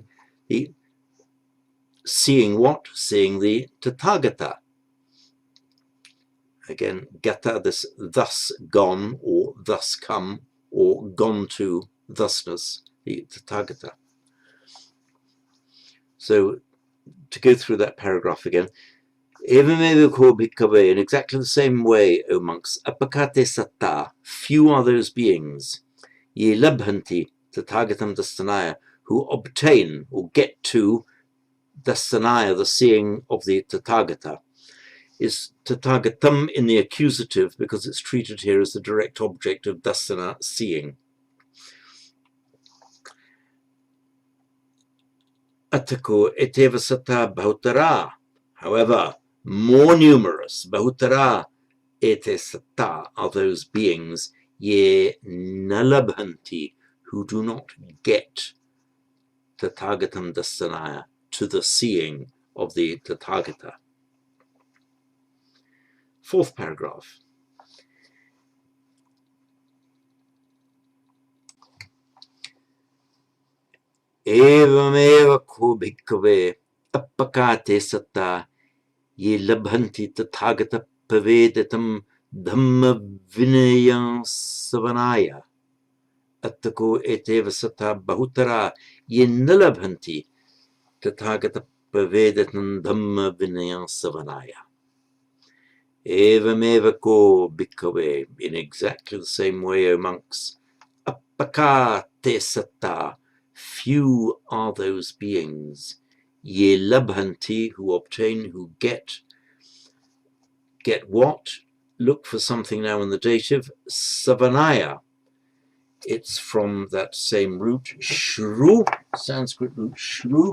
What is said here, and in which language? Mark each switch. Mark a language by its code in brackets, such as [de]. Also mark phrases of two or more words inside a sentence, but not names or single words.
[en] The seeing what? Seeing the Tathagata. Again, gata, this thus gone, or thus come, or gone to thusness, the Tathagata. So, to go through that paragraph again, [pi] Evameva ko bhikkhave, [en] in exactly the same way, O monks, [pi] apakate satta, [en] few are those beings, [pi] ye labhanti tathagatam dasanaya, [en] who obtain or get to dasanaya, the seeing of the Tathagata. Is Tathagatam in the accusative because it's treated here as the direct object of dasana, seeing. [pi] Atako eteva satta bahutara, [en] however, more numerous, [pi] bahutara ete satta, [en] are those beings, [pi] ye nalabhanti, [en] who do not get [pi] Tathagatam dasanaya, [en] to the seeing of the Tathagata. 4th paragraph. [pi] Evameva ko bhikkhave appakate satta ye labhanti tathagata paveditam dhamma vinayam savanaya attako eteva satta bahutara ye nalabhanti tathagata paveditam dhamma vinayam savanaya. Evameva ko bhikkhave, [en] in exactly the same way, O monks, [pi] appakate satta, [en] few are those beings, [pi] ye labhanti, [en] who obtain, who get what? Look for something now in the dative, savanaya. It's from that same root, shru, Sanskrit root shru.